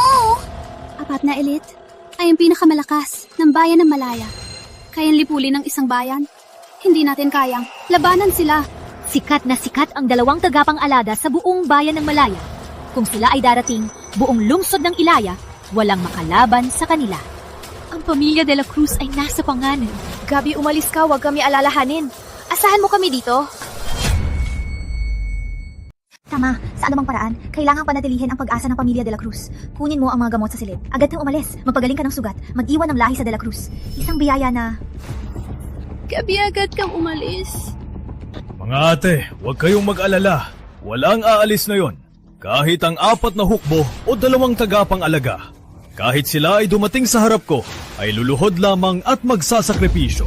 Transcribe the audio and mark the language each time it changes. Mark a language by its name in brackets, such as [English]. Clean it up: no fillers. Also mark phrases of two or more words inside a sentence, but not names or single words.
[Filipino] 4 na elite ay ang pinakamalakas ng bayan ng Malaya. Kayang lipulin ng isang bayan. Hindi natin kayang labanan sila. Sikat na sikat ang 2 tagapang-alada sa buong bayan ng Malaya. Kung sila ay darating, buong lungsod ng Ilaya, walang makalaban sa kanila. Ang pamilya de la Cruz ay nasa panganan. Gabi, umalis ka, huwag kami alalahanin. Asahan mo kami dito. Tama, sa anumang paraan, kailangang panatilihin ang pag-asa ng pamilya de la Cruz. Kunin mo ang mga gamot sa silid. Agad kang umalis. Magpagaling ka ng sugat. Mag-iwan ng lahi sa de la Cruz. Isang biyaya na... Gabi, agad kang umalis. Mga ate, huwag kayong mag-alala. Walang aalis na yon. Kahit ang 4 na hukbo o 2 tagapang-alaga. Kahit sila ay dumating sa harap ko, ay luluhod lamang at magsasakripisyo.